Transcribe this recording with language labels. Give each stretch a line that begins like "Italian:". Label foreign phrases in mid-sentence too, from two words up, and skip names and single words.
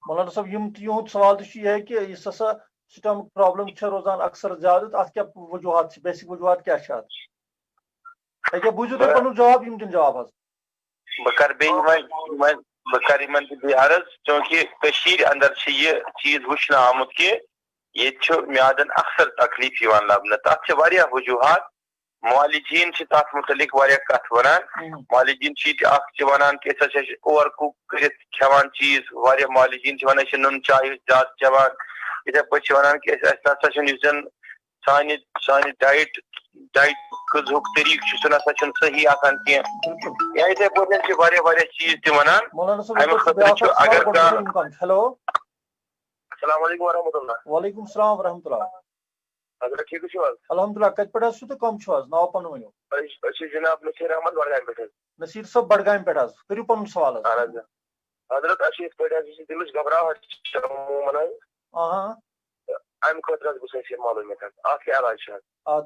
Kashmiri: مولانا صٲب یِہُنٛد سوال تہِ چھُ یِہے کہِ یُس ہسا
English: stomach problem
Kashmiri: چھےٚ روزان اکثر زیادٕ تہٕ اتھ کیٛاہ وجوٗہات چھِ بیسِک وجوٗہات کیٛاہ چھِ اتھ اکے بوٗزِو تُہۍ پنُن جواب یِم دِن جواب حظ بکر بکر عرض چونکہ کشیر اندر یہ چیز وچھنا آمت کہ یہ میادن اکثر تکلیف لبنہ تک واریاہ وجوہات معالجین تک متعلق واریاہ کت ونان معالجین ونان کہ
English: over cook
Kashmiri: کرت کھیوان چیز واریاہ معالجین ونان نون چائے زیادہ چوان اتھے پٲٹھۍ ونان کہ نسا یُس زن سانہِ ڈائٹ غذہُک طریقہ سہ نسا صحیح آسان کی یا اتھے پٲٹھۍ واریاہ واریاہ چیز تہِ ونان امہِ خٲطرٕ اگر کانٛہہ ہیلو
Arabic: السلام علیکم ورحمۃ اللہ وعلیکم السلام ورحمۃ اللہ
Kashmiri: حضرت ٹھیک چھو حظ الحمدللہ کتہِ پٮ۪ٹھ حظ چھُو تہٕ کم چھُو حظ ناو پنُن ؤنِو أسۍ چھِ جناب نصیر احمد بڈگامہِ پٮ۪ٹھ حظ نصیر صٲب بڈگامہِ پٮ۪ٹھ حظ کٔرِو پنُن سوال حظ اہن حظ حضرت اَسہِ چھِ یِتھ پٲٹھۍ حظ یہِ دِلٕچ گھبراہٹ چھِ عموٗمن حظ امہِ خٲطرٕ حظ گوٚژھ اَسہِ یہِ معلوٗمیت حظ اتھ کیٛاہ علاج چھُ حظ